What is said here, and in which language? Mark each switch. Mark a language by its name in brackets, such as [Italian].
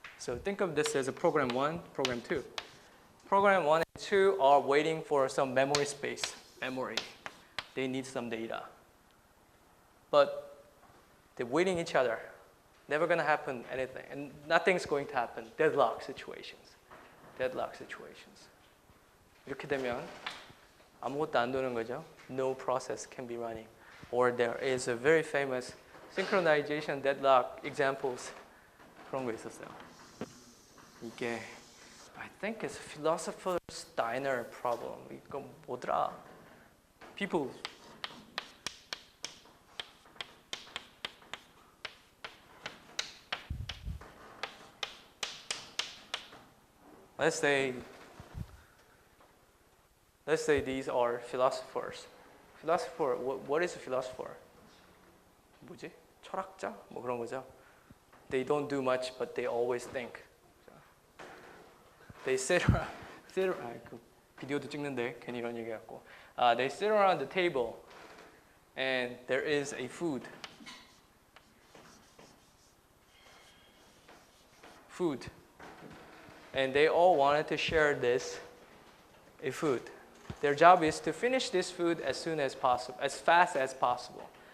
[English] So think of this as a program 1, program 2. Program 1 and 2 are waiting for some memory space. Memory. They need some data. But they're waiting each other. Never gonna happen anything. And nothing's going to happen. Deadlock situations. Deadlock situations. [Korean] 이렇게 되면 아무것도 안 도는 거죠. [English] No process can be running. Or there is a very famous synchronization deadlock examples. [Korean] 그런 거 있었어요. 이게 [English] I think it's philosopher's diner problem. [Korean] 이거 뭐더라? [English] People let's say these are philosophers. Philosopher, what is a philosopher? [Korean] 뭐지? 철학자? 뭐 그런 거죠. [English] They don't do much, but they always think. They sit around. [Korean] 그 비디오도 찍는데 괜히 이런 얘기 갖고. [English] They sit around the table, and there is a food. And they all wanted to share a food. Their job is to finish this food as soon as possible, as fast as possible.